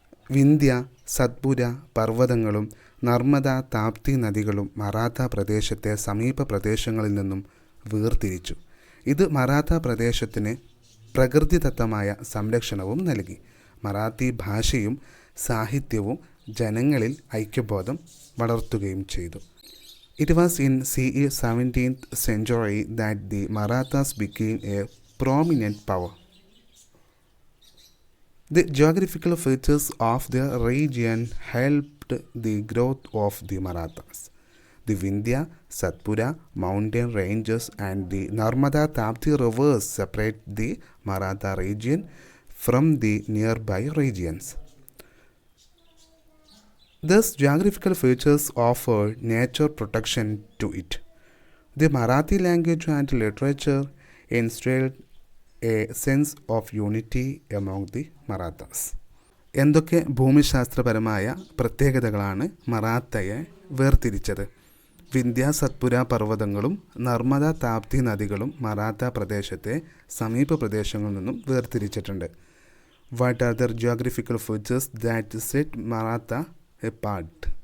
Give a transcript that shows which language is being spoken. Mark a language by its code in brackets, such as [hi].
[ml] വിന്ധ്യ, സത്പുര പർവ്വതങ്ങളും നർമ്മദ, താപ്തി നദികളും മറാത്ത പ്രദേശത്തെ സമീപ പ്രദേശങ്ങളിൽ നിന്നും വേർതിരിച്ചു. ഇത് മറാത്ത പ്രദേശത്തിന് പ്രകൃതിദത്തമായ സംരക്ഷണവും നൽകി. മറാത്തി ഭാഷയും സാഹിത്യവും ജനങ്ങളിൽ ഐക്യബോധം വളർത്തുകയും ചെയ്തു. [en] It was in CE 17th century that the Marathas became a prominent power. The geographical features of the region helped the growth of the Marathas. The Vindhya, Satpura mountain ranges and the Narmada Tapti rivers separate the Maratha region from the nearby regions. Thus, geographical features offered nature protection to it. The Marathi language and literature instilled a sense of unity among the Marathas. [ml] എന്തൊക്കെ ഭൂമിശാസ്ത്രപരമായ പ്രത്യേകതകളാണ് മറാത്തയെ വേർതിരിച്ചത്? വിന്ധ്യ, സത്പുര പർവ്വതങ്ങളും നർമ്മദ, താപ്തി നദികളും മറാത്ത പ്രദേശത്തെ സമീപ പ്രദേശങ്ങളിൽ നിന്നും വേർതിരിച്ചിട്ടുണ്ട്. [en] What are the geographical features that set Maratha apart?